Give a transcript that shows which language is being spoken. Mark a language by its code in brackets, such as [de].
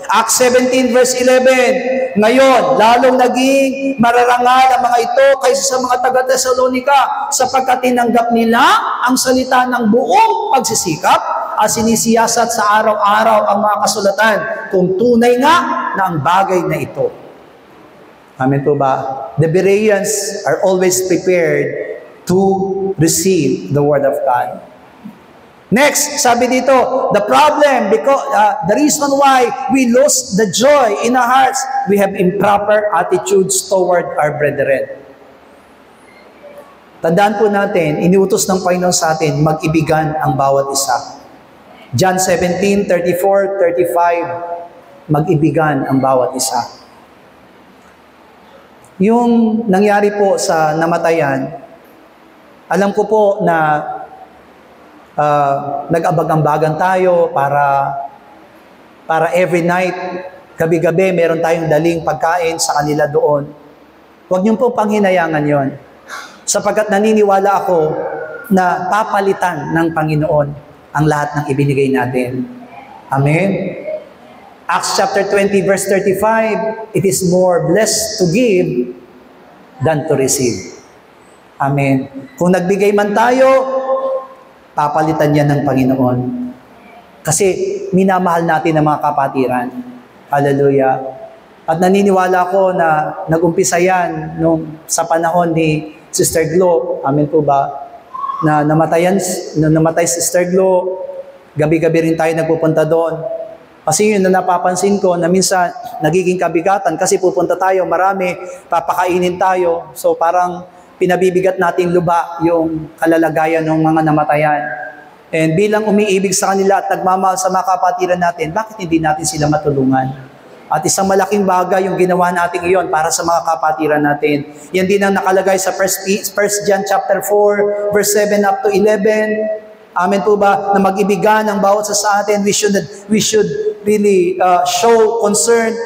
[tl] Acts 17 verse 11. Ngayon, lalong naging mararangal ang mga ito kaysa sa mga taga-Tesalonika sapagkat tinanggap nila ang salita ng buong pagsisikap at sinisiyasat sa araw-araw ang mga kasulatan kung tunay nga na ang bagay na ito. Amen po ba? [en] The Bereans are always prepared to receive the Word of God. Next, [tl] sabi dito, [en] the problem, because the reason why we lose the joy in our hearts, we have improper attitudes toward our brethren. [tl] Tandaan po natin, iniutos ng Panginoon sa atin, mag-ibigan ang bawat isa. John 17:34-35, mag-ibigan ang bawat isa. Yung nangyari po sa namatayan, alam ko po na nag-abag-ambagan tayo para [en] every night, [tl] gabi-gabi, meron tayong daling pagkain sa kanila doon. Huwag niyo po panghinayangan yon. Sapagkat naniniwala ako na papalitan ng Panginoon ang lahat ng ibinigay natin. Amen? [en] Acts chapter 20 verse 35, it is more blessed to give than to receive. Amen. [tl] Kung nagbigay man tayo, papalitan yan ng Panginoon. Kasi minamahal natin ang mga kapatiran. Hallelujah. At naniniwala ko na nag-umpisa yan sa panahon ni Sister Glo. Amen po ba? Na namatay si Sister Glo, gabi-gabi rin tayo nagpupunta doon. Kasi yun na napapansin ko na minsan nagiging kabigatan kasi pupunta tayo, marami, papakainin tayo. So parang pinabibigat natin luba yung kalalagayan ng mga namatayan. And bilang umiibig sa kanila at nagmamahal sa mga kapatiran natin, bakit hindi natin sila matulungan? At isang malaking bagay yung ginawa natin iyon para sa mga kapatiran natin. Yan din ang nakalagay sa 1 John chapter 4, verse 7 up to 11. Amen po ba? Na mag-ibigan ang bawat sa atin. [en] We should really show concern.